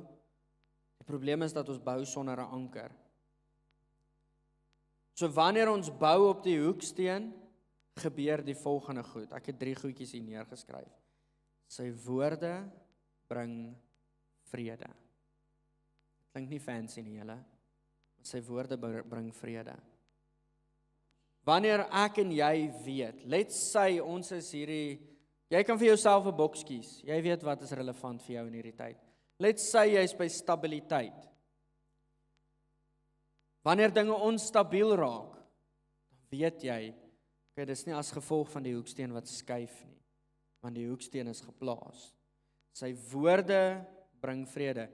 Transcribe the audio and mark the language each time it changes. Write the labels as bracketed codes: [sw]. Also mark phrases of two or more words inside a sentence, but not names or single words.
[af] Die probleem is dat ons bou sonder 'n anker. So wanneer ons bou op die hoeksteen, gebeur die volgende goed. Ek het 3 goedjies hier neergeskryf. Sy woorde bring vrede. Klink nie fancy nie, julle. Sy woorde bring vrede. Wanneer ek en jy weet, [en] let's say [af] ons is hierdie, jy kan vir jouself 'n boks kies. Jy weet wat is relevant vir jou in hierdie tyd. [en] Let's say [af] jy is by stabiliteit. Wanneer dinge onstabiel raak, dan weet jy, okay, dis nie as gevolg van die hoeksteen wat skuif nie, want die hoeksteen is geplaas. Sy woorde bring vrede.